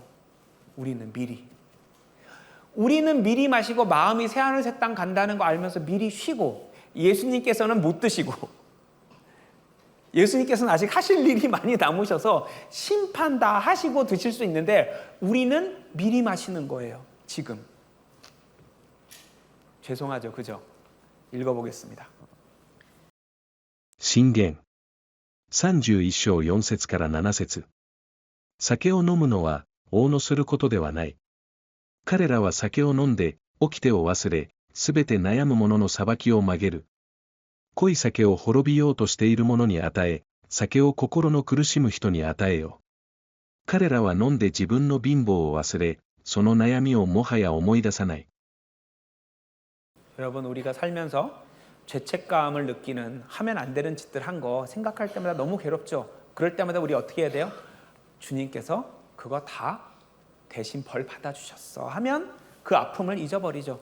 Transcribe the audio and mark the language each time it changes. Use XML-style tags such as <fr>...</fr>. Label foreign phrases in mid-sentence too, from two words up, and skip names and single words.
<ko>우리는 미리 마시고 마음이 새하늘 새 땅 간다는 거 알면서 미리 쉬고, 예수님께서는 못 드시고, 예수님께서는 아직 하실 일이 많이 남으셔서 심판 다 하시고 드실 수 있는데 우리는 미리 마시는 거예요. 지금. 죄송하죠, 그죠? 읽어보겠습니다.</ko> <ja>箴言。31章4節から7節。酒を飲むのは、王のすることではない。彼らは酒を飲んで、掟を忘れ、すべて悩む者の裁きを曲げる。濃い酒を滅びようとしている者に与え、酒を心の苦しむ人に与えよ。彼らは飲んで自分の貧乏を忘れ、その悩みをもはや思い出さない。</ja> <ko>여러분, 우리가 살면서 죄책감을 느끼는, 하면 안 되는 짓들 한 거 생각할 때마다 너무 괴롭죠. 그럴 때마다 우리 어떻게 해야 돼요? 주님께서 그거 다 대신 벌 받아주셨어 하면 그 아픔을 잊어버리죠.</ko>